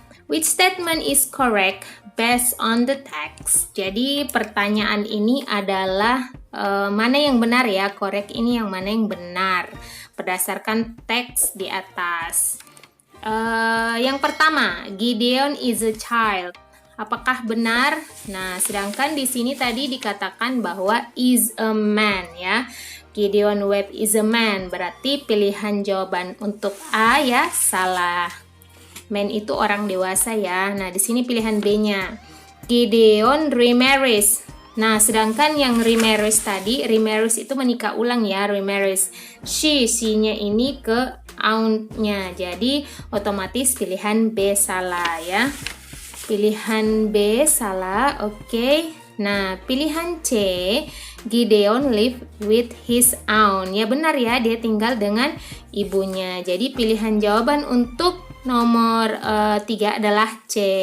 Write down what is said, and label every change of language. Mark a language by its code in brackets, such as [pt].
[en] Which statement is correct based on the text? [id] Jadi pertanyaan ini adalah mana yang benar ya? Correct ini yang mana yang benar berdasarkan teks di atas. Yang pertama, [en] Gideon is a child. [id] Apakah benar? Nah, sedangkan di sini tadi dikatakan bahwa [en] is a man [id] ya. [en] Gideon Webb is a man. [id] Berarti pilihan jawaban untuk A ya salah. Man itu orang dewasa ya. Nah, di sini pilihan B-nya. [en] Gideon remarries. [id] Nah, sedangkan yang remarries tadi, remarries itu menikah ulang ya, remarries. She-nya ini ke aunt-nya. Jadi, otomatis pilihan B salah ya. Pilihan B salah, oke. Nah, pilihan C, [en] Gideon live with his aunt. [id] Ya benar ya, dia tinggal dengan ibunya. Jadi, pilihan jawaban untuk nomor 3 adalah C.